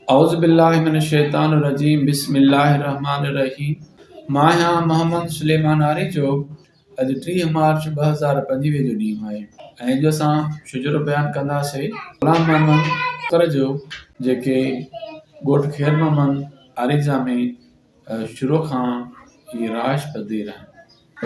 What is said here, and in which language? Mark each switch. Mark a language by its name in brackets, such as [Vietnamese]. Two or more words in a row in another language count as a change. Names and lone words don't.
[Arabic] أعوذ بالله من الشيطان الرجيم بسم الله الرحمن الرحيم. [Sindhi] मां आहियां मोहम्मद सुलेमान आरिजो। अॼु 30 मार्च 2025 जो ॾींहुं आहे ऐं अॼु असां शुजरो बयानु कंदासीं ग़ुलाम मोहम्मद कर जो जेके ॻोठ खैर मोहम्मद आरिजा में शुरू खां ई राज पज़ीर आहिनि।